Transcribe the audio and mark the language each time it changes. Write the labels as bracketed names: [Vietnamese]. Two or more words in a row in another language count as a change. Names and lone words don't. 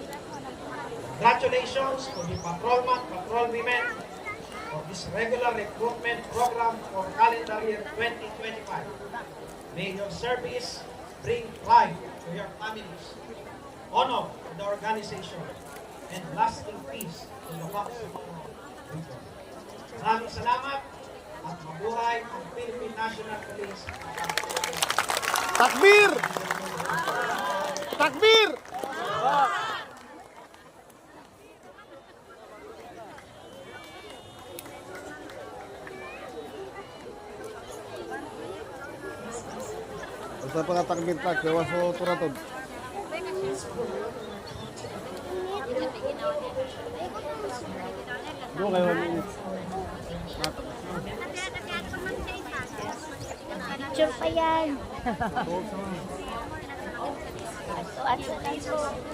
[English] Congratulations to the patrolmen, patrolwomen, of this regular recruitment program for calendar year 2025. May your service bring pride to your families, honor to the organization, and lasting peace to the Bangsamoro region. [Filipino] Maraming salamat at mabuhay ang Philippine National Police. [Arabic] تكبير! تكبير! [Cebuano] Basta pa takbir tak, gawas mo turatod. Do kayo [Filipino] Picture pa yan. [Cebuano] Ato.